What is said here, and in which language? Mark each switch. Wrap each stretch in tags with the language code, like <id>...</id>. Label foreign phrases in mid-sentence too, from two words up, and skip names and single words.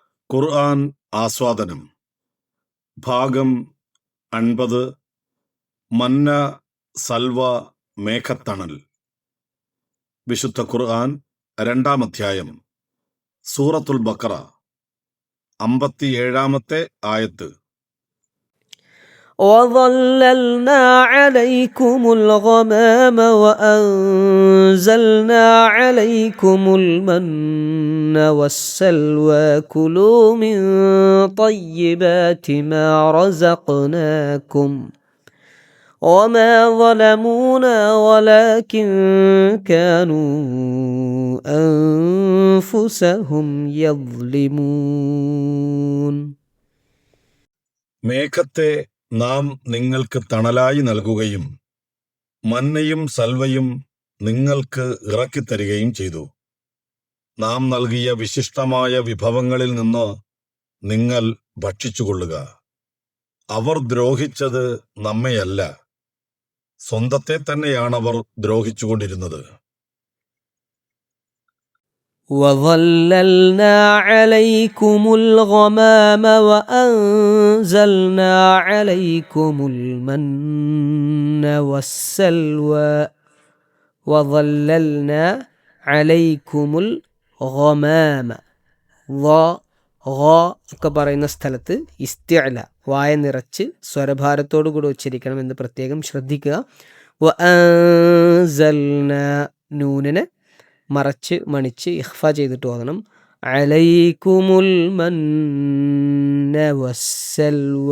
<ml>ഖുർആൻ ആസ്വാദനം ഭാഗം 50 മന്ന സൽവ മേഘത്തണൽ. വിശുദ്ധ ഖുർആൻ 2-ാം അധ്യായം സൂറത്തുൽ ബഖറ 57-ാമത്തെ ആയത്ത്.</ml> <ar>وظللنا عليكم الغمام وأنزلنا عليكم المن والسلوى كلوا من طيبات ما رزقناكم وما ظلمونا ولكن كانوا أنفسهم يظلمون.</ar> <ml>മേഘത്തെ നാം നിങ്ങൾക്ക് തണലായി നൽകുകയും മന്നയും സൽവയും നിങ്ങൾക്ക് ഇറക്കിത്തരികയും ചെയ്തു. നാം നൽകിയ വിശിഷ്ടമായ വിഭവങ്ങളിൽ നിന്ന് നിങ്ങൾ ഭക്ഷിച്ചുകൊള്ളുക. അവർ ദ്രോഹിച്ചത് നമ്മെയല്ല, സ്വന്തത്തെ തന്നെയാണവർ ദ്രോഹിച്ചുകൊണ്ടിരുന്നത്.</ml> <ar>وظللنا عليكم الغمام وأنزلنا عليكم المن والسلوى وظللنا عليكم الغمام</ar> <ml>ഒക്കെ പറയുന്ന സ്ഥലത്ത് ഇസ്തിഅല വായ നിറച്ച് സ്വരഭാരത്തോടു കൂടി ഉച്ചരിക്കണം എന്ന് പ്രത്യേകം ശ്രദ്ധിക്കുക. വഅൻസൽന നൂനിനെ മറച്ച് മണിച്ച് ഇഖ്ഫ ചെയ്തിട്ട് ഓതണം.</ml> <ar>عليكم المن والسلوى.</ar>